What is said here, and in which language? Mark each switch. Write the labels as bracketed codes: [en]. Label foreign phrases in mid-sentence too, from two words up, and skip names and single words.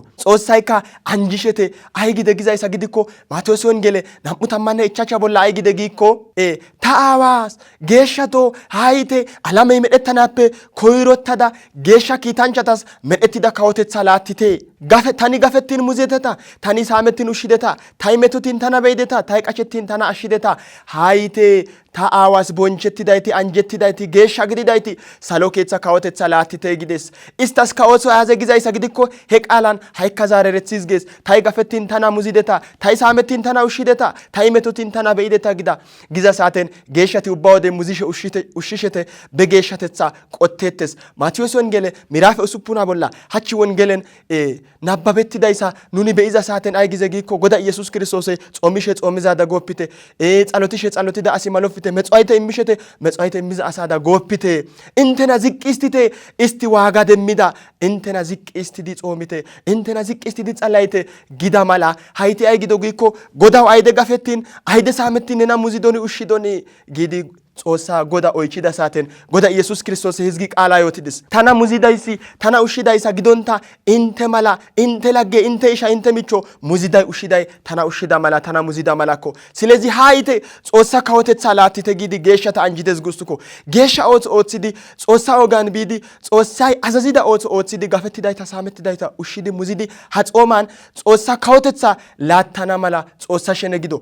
[wal] Xoossayka anjishete ay gide gizayssa gidikko Maatiyos wongele 25 bolla ay gide giikko ta aawaas geeshshato hayite alamey medhettanappe koyrottada geeshsha kiitanchatas medhettida kawotetha laattite. tani gafettin muzeteta, tani saamettin ushshideta, ta'i metotin tana beydeta, ta'i qashettin tana ashshideta. hayite ta aawaas bonchetidayti anjettidayti geeshsha gididayti salo keeththa kawotetha laattite gides. istas kawoso aaze gizayssa gidikko he qaalan ha'ikka zaarerethiis gees. ta'i gafettin tana muzideta, ta'i saamettin tana ushshideta, ta'i metotin tana beydeta giza saaten geeshshati ubba wode muzishe ushshishete be geeshshatetha qotteettes. Maatiyos wongele miraafe 6 bolla hachi wongelen nabbabettidayssa nuni be'iza saaten ay gize giikko Goda Iyesus Kiristoosey xoomishe xoomizada gooppite, xalotishe xalotida asi malofite, mexwayte immishete mexwayte immiza asada gooppite, intena ziqqi istite isti waaga demmida, intena ziqqi istidi xoomite, intena ziqqi istidi xalayte gida mala hayti ay gido giikko Godaw ayde gafettin ayde saamettin nena muzidoni ushshidoni giidi Xoossa Goda oychida saaten Goda Iyesus Kiristoos hizgi qaala yootidis. tana muzidaysi tana ushshidaysa gidonta inte mala, inte lagge, inte isha, inte micho muziday ushshiday tana ushshida mala, tana muzida malakko. Silezi hayite Xoossa kawotetha laattite giidi geeshshata anjides gustuko. geeshsha ootho ooththidi Xoossa ogan biidi Xoossay azazida ootho ooththidi gafettidayta saamettidayta ushshidi muzidi ha xooman Xoossa kawotetha laattana mala Xoossa shene gido.